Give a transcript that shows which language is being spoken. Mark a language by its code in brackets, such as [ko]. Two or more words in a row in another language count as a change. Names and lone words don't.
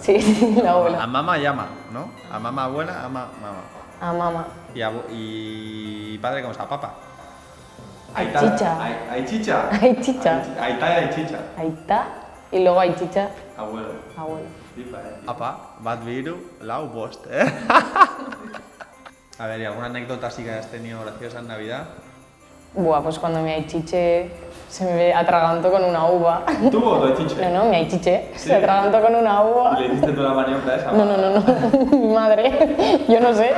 [es] Sí, la A abuela. mamá llama, ¿no? A mamá abuela, a mamá. A mamá. Y padre, ¿cómo está? Papá. Hay chicha. Hay chicha. Hay chicha. Ahí está, hay chicha. Ahí está. Y luego hay chicha. Abuelo. Abuelo. Papá, [eu] bat viru, lau bost, [es] ¿eh? A ver, ¿y alguna anécdota así que has tenido graciosa en Navidad? Buah, pues cuando mi aichiche se me atragantó con una uva. ¿Tú o tu aichiche? No, mi aichiche se atragantó con una uva. ¿Y le hiciste tú la maniobra esa? No, mi madre, yo no sé.